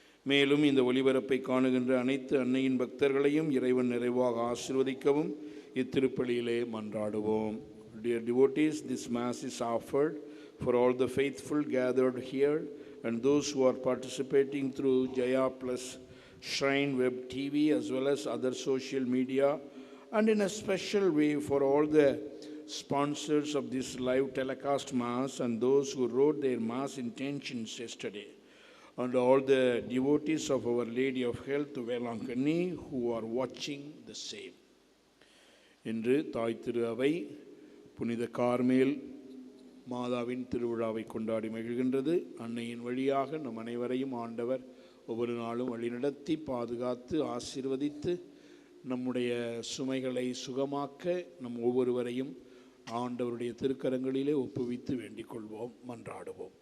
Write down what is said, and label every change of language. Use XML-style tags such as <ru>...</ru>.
<ta>மேலும் இந்த ஒளிபரப்பை காணுகின்ற அனைத்து அன்னையின் பக்தர்களையும் இறைவன் நிறைவாக ஆசீர்வதிக்கவும் இத்திருப்பலியிலே மன்றாடுவோம்.</ta> <en>Dear devotees, this Mass is offered for all the faithful gathered here and those who are participating through Jaya Plus Shrine Web TV as well as other social media, and in a special way for all the sponsors of this live telecast Mass and those who wrote their Mass intentions yesterday, and all the devotees of Our Lady of Health Velankani who are watching the same.</en> <ta>இன்று தாய் திரு அவை புனித Carmel மாதாவின் திருவிழாவை கொண்டாடி மகிழ்கின்றது. அன்னையின் வழியாக நம் அனைவரையும் ஆண்டவர் ஒவ்வொரு நாளும் வழிநடத்தி பாதுகாத்து ஆசீர்வதித்து நம்முடைய சுமைகளை சுகமாக்க நம் ஒவ்வொருவரையும் ஆண்டவருடைய திருக்கரங்களிலே ஒப்புவித்து வேண்டிக் கொள்வோம், மன்றாடுவோம்.</ta>